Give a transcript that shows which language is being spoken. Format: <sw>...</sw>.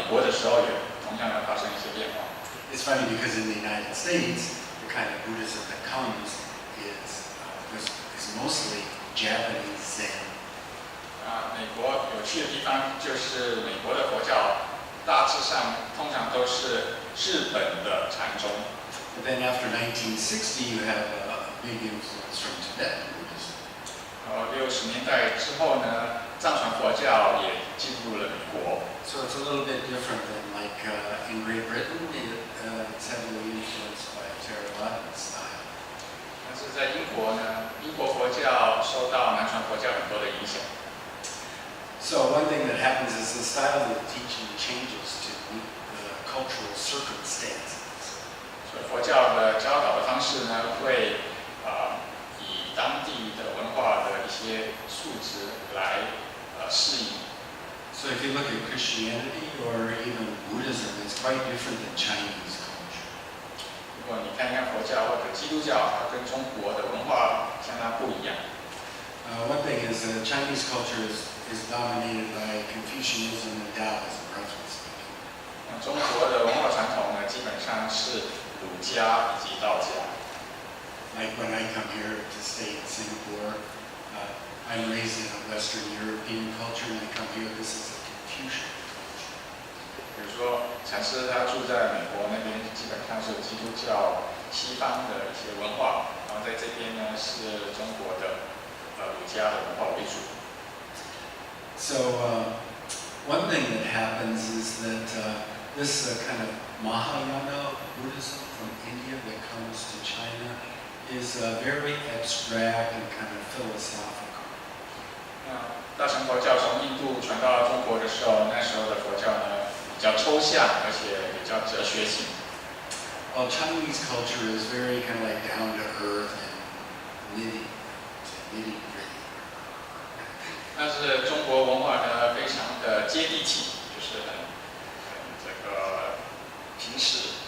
<zh>时候也同样的发生一些变化。</zh> <en>It's funny because in the United States, the kind of Buddhism that comes is mostly Japanese Zen.</en> <zh>美国有趣的地方就是美国的佛教大致上通常都是日本的禅宗。</zh> <en>But then after 1960, you have a big influence from Tibetan Buddhism.</en> <zh>60年代之后呢，藏传佛教也进入了美国。</zh> <en>So it's a little bit different than like in Great Britain, it's heavily influenced by Theravada style.</en> <zh>但是在英国呢，英国佛教受到南传佛教很多的影响。</zh> <en>So one thing that happens is the style of teaching changes to meet the cultural circumstances.</en> <zh>所以佛教的教导的方式呢，会以当地的文化的一些素质来适应。</zh> <en>So if you look at Christianity or even Buddhism, it's quite different than Chinese culture.</en> <zh>如果你看一看佛教或者基督教，它跟中国的文化相当不一样。</zh> <en>One thing is Chinese culture is dominated by Confucianism and Taoism, roughly speaking.</en> <zh>中国的文化传统呢，基本上是儒家以及道家。</zh> <en>Like when I come here to stay in Singapore, I'm raised in a Western European culture, and I come here, this is a Confucian culture.</en> <zh>比如说，禅师他住在美国那边，基本上是基督教西方的一些文化，然后在这边呢是中国的儒家的文化为主。</zh> <en>So one thing that happens is that this kind of Mahayana Buddhism from India that comes to China is very abstract and kind of philosophical.</en> <zh>大乘佛教从印度传到中国的时候，那时候的佛教呢比较抽象，而且比较哲学性。</zh> <en>Well, Chinese culture is very kind of like down to earth and nitty-gritty.</en> <zh>但是中国文化呢，非常的接地气，就是很这个平实。</zh>